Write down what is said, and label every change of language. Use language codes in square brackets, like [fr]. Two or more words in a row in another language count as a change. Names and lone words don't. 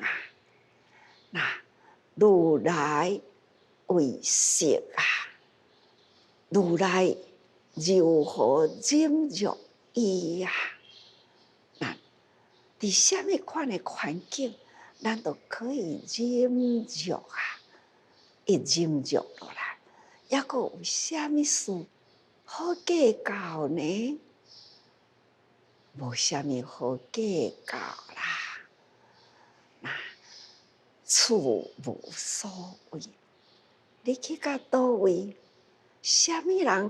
[nan] 那如来为色啊，如来如何忍辱伊啊？那伫什么款的环境， 咱都可以忍辱啊，一忍辱落来，抑阁有啥物事好计较呢？无啥物好计较啦。那处无所谓，你去到倒位，啥物人